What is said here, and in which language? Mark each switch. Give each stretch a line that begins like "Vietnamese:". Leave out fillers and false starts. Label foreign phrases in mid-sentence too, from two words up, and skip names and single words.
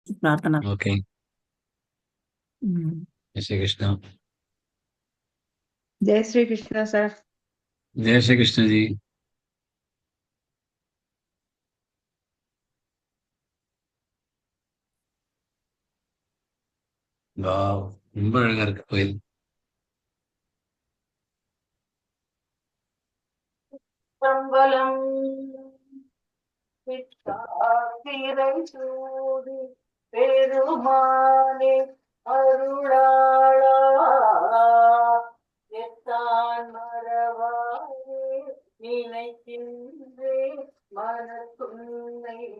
Hindi: प्रार्थना। ओके। जय श्री कृष्ण। जय श्री कृष्ण सर। जय श्री कृष्ण जी।
Tamil: வாவ், ரொம்ப அழகா இருக்கு கோயில். சம்பளம் திரை சூடி பெருமானே அருளாளா எத்தான் மறவாயே நினைக்கின்றே மனத்துன்னை